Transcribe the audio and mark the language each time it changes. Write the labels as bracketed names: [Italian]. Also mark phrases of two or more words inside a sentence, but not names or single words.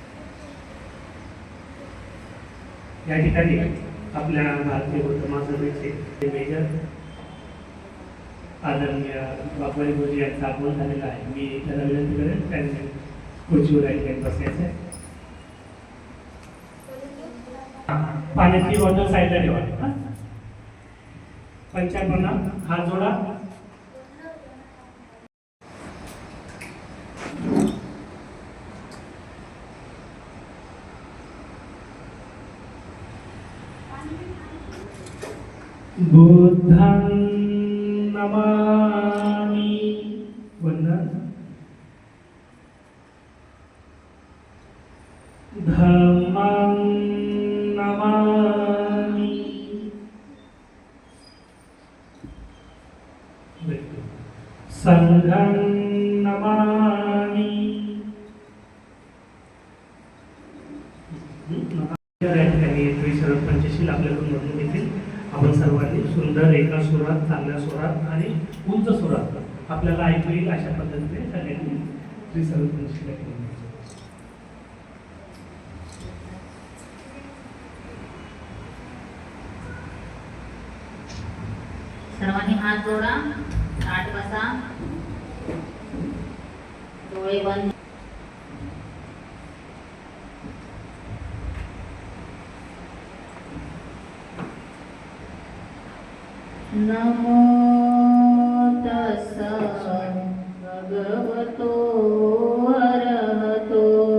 [Marathi] या ठिकाणी आपल्या भारतीय बुद्ध महासभेचे मेजर आदरणीय बापवारी गुरुजी यांचा आगमन झालेला आहे. मी त्याला विनंती करेन त्यांनी खुर्चीवर ऐकण्यात बसायचं आहे. पाण्याची बॉटल साईडला ठेवा. पंचाप्रणाम. हात जोडा. [Pali] बुद्धं नमामि. वंदन. धम्मं नमामि. संघं नमामि. [Marathi] पंचशील आपल्याकडून म्हणून घेतील. आपण सर्वांनी सुंदर एका सुरात, चांगल्या सुरात आणि उंच सुरात आपल्याला ऐकू येईल अशा पद्धतीने सगळ्यांनी त्रिसर्व पंचशील केली. सर्वांनी हात जोडा. ताट बसा. डोळे बंद. [Pali] नमो तस्स भगवतो अरहतो